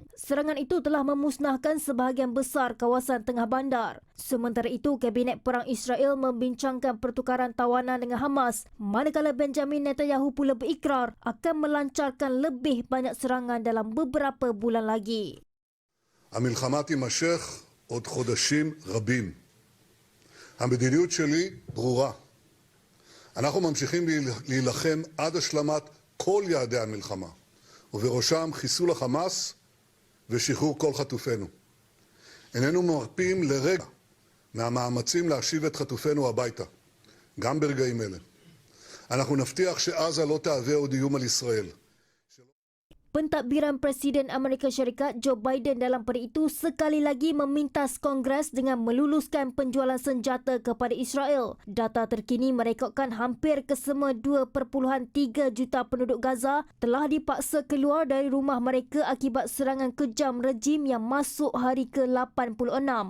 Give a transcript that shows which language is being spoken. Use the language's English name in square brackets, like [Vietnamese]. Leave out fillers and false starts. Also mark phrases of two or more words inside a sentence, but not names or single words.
[Malay] Serangan itu telah memusnahkan sebahagian besar kawasan tengah bandar. Sementara itu, Kabinet Perang Israel membincangkan pertukaran tawanan dengan Hamas, manakala Benjamin Netanyahu pula berikrar akan melancarkan lebih banyak serangan dalam beberapa bulan lagi. [Hebrew] המלחמה תימשך עוד חודשים רבים. המדיניות שלי ברורה. אנחנו ממשיכים להילחם עד השלמת כל יעדי המלחמה, ובראשם חיסול החמאס ושחרור כל חטופינו. איננו מרפים לרגע מהמאמצים להשיב את חטופינו הביתה, גם ברגעים אלה. אנחנו נבטיח שעזה לא תהווה עוד איום על ישראל. [Malay] Pentadbiran Presiden Amerika Syarikat Joe Biden dalam pada itu sekali lagi memintas Kongres dengan meluluskan penjualan senjata kepada Israel. Data terkini merekodkan hampir kesemua 2.3 juta penduduk Gaza telah dipaksa keluar dari rumah mereka akibat serangan kejam rejim yang masuk hari ke-86.